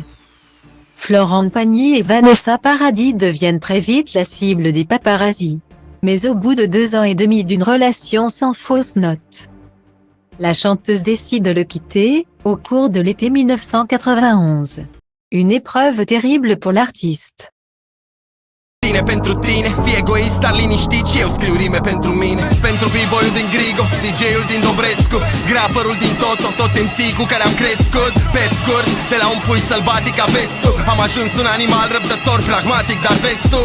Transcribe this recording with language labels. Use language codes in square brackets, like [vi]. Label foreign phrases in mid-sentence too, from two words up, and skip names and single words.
[fr] Florent Pagny et Vanessa Paradis deviennent très vite la cible des paparazzis. Mais au bout de 2 ans et demi d'une relation sans fausse note, la chanteuse décide de le quitter, au cours de l'été 1991. Une épreuve terrible pour l'artiste. [ro] Pentru tine, fii egoista, liniștit și eu scriu rime pentru mine. Pentru b-boyul din Grigo, DJ-ul din Dobrescu, graferul din Toto, toți MC cu care am crescut. Pe scurt, de la un pui sălbatic a vestul, am ajuns un animal răbdător, pragmatic, dar vestul.